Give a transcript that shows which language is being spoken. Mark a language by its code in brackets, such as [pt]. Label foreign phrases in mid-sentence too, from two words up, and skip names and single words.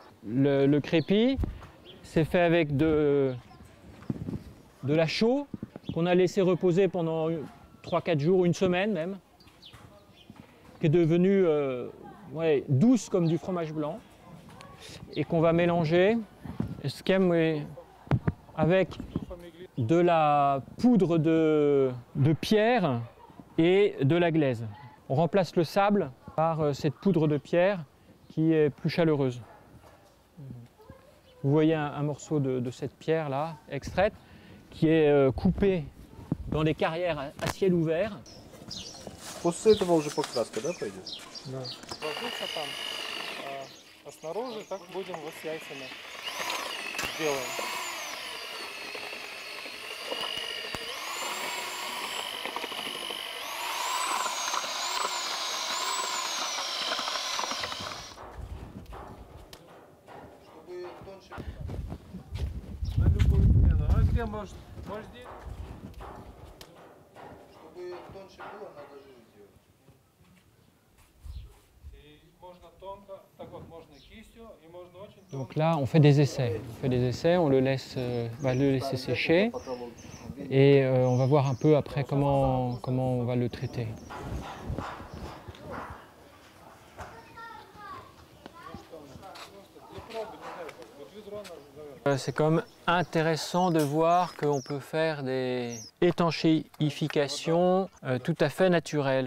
[fr] Le crépi, c'est fait avec de la chaux qu'on a laissé reposer pendant 3-4 jours, une semaine même, qui est devenue douce comme du fromage blanc, et qu'on va mélanger avec de la poudre de pierre et de la glaise. On remplace le sable par cette poudre de pierre qui est plus chaleureuse. Vous voyez un morceau de cette pierre-là, extraite, qui est coupé dans des carrières à ciel ouvert. [ru] После этого уже покраска, да, пойдет? Да. Ложится там, а снаружи так будем вот с яйцами сделаем. На любую стену. А где может здесь? Чтобы тоньше было, надо жир делать. И можно тонко, так вот можно кистью, и можно очень тонко. [fr] Donc là, on fait des essais. On le laisse, va le laisser sécher et on va voir un peu après comment on va le traiter. C'est quand même intéressant de voir qu'on peut faire des étanchéifications tout à fait naturelles.